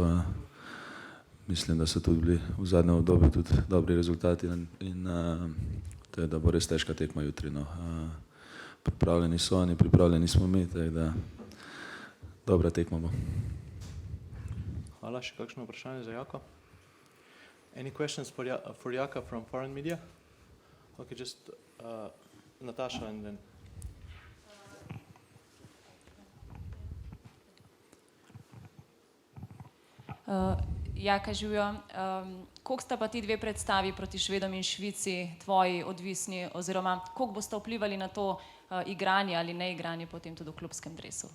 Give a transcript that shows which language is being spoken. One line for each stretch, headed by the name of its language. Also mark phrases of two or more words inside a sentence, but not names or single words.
Slovenian: Mislim, da so tudi bili v zadnjem obdobju tudi dobri rezultati in to je, da bo res težka tekma jutri. Pripravljeni so oni, pripravljeni smo mi, tako da dobra tekma bo. Hvala, še kakšno vprašanje za Jako?
English: Any questions for Jaka from foreign media? Okay, just Natasha and then.
Slovenian: Jaka, živijo. Koliko sta pa ti 2 predstavi proti Švedom in Švici tvoji odvisni oziroma koliko boste vplivali na to igranje ali neigranje potem tudi v klubskem dresu?